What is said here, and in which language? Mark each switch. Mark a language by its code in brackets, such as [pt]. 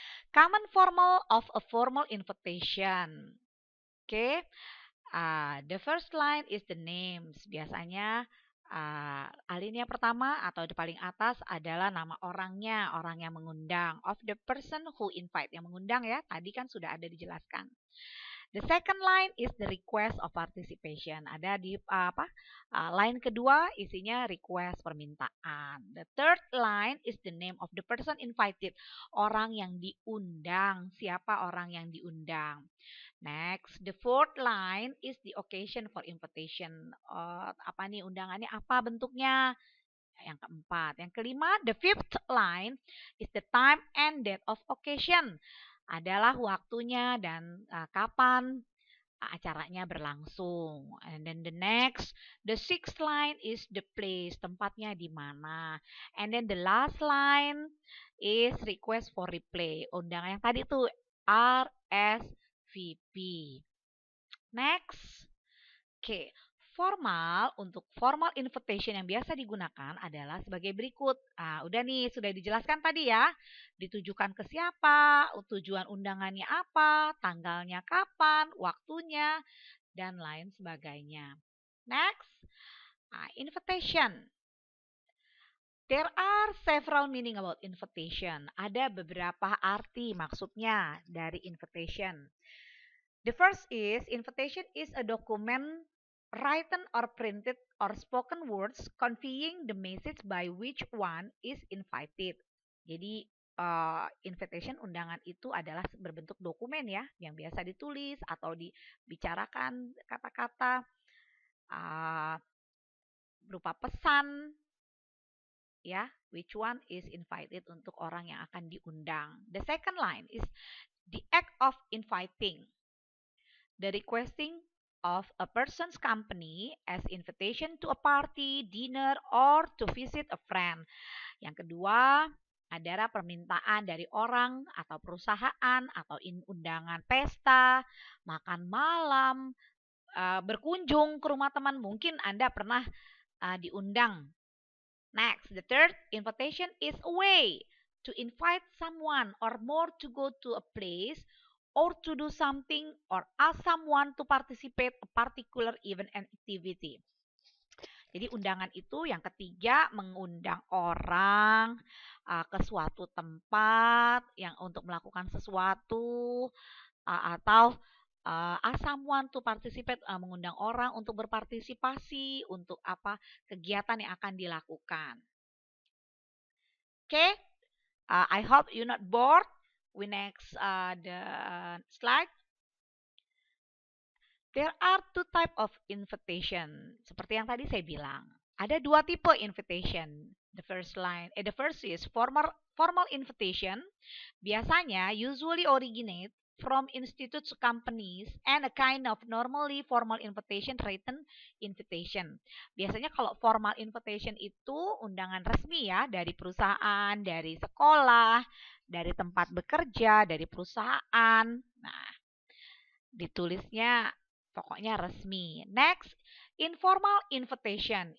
[en] Common formal of a formal invitation. Oke. The first line is the names. [id] Biasanya alinea pertama atau di paling atas adalah nama orangnya, orang yang mengundang. [en] Of the person who invite, [id] yang mengundang ya. Tadi kan sudah ada dijelaskan. [en] The second line is the request of participation. [id] Ada di line kedua isinya request, permintaan. [en] The third line is the name of the person invited. [id] Orang yang diundang. Siapa orang yang diundang? [en] Next, the fourth line is the occasion for invitation. [id] Apa nih undangannya? Apa bentuknya? Yang keempat. Yang kelima, [en] the fifth line is the time and date of occasion. [id] Adalah waktunya dan kapan acaranya berlangsung. [en] And then the next, the sixth line is the place. [id] Tempatnya di mana. [en] And then the last line is request for replay. [id] Undangan yang tadi tuh RSVP. Next. Oke, untuk formal invitation yang biasa digunakan adalah sebagai berikut. Udah nih, sudah dijelaskan tadi ya. Ditujukan ke siapa, tujuan undangannya apa, tanggalnya kapan, waktunya, dan lain sebagainya. [en] Next, invitation. There are several meaning about invitation. [id] Ada beberapa arti maksudnya dari invitation. [en] The first is, invitation is a document written or printed or spoken words conveying the message by which one is invited. [id] Jadi invitation undangan itu adalah berbentuk dokumen ya, yang biasa ditulis atau dibicarakan kata-kata berupa pesan ya, [en] which one is invited [id] untuk orang yang akan diundang. [en] The second line is the act of inviting. The requesting of a person's company as invitation to a party, dinner, or to visit a friend. [id] Yang kedua adalah permintaan dari orang atau perusahaan atau undangan pesta, makan malam, berkunjung ke rumah teman. Mungkin Anda pernah diundang. [en] Next, the third invitation is a way to invite someone or more to go to a place or to do something or ask someone to participate a particular event and activity. [id] Jadi undangan itu yang ketiga mengundang orang ke suatu tempat yang untuk melakukan sesuatu atau [en] ask someone to participate, [id] mengundang orang untuk berpartisipasi untuk apa kegiatan yang akan dilakukan. [en] Okay, I hope you're not bored. We next the slide. There are two type of invitation. [id] Seperti yang tadi saya bilang, ada dua tipe invitation. [en] The first is formal invitation. Biasanya usually originate from institutes, companies, and a kind of normally formal invitation, written invitation. [id] Biasanya kalau formal invitation itu undangan resmi ya, dari perusahaan, dari sekolah, dari tempat bekerja, dari perusahaan. Nah, ditulisnya Pokoknya resmi. [en] Next, informal invitation.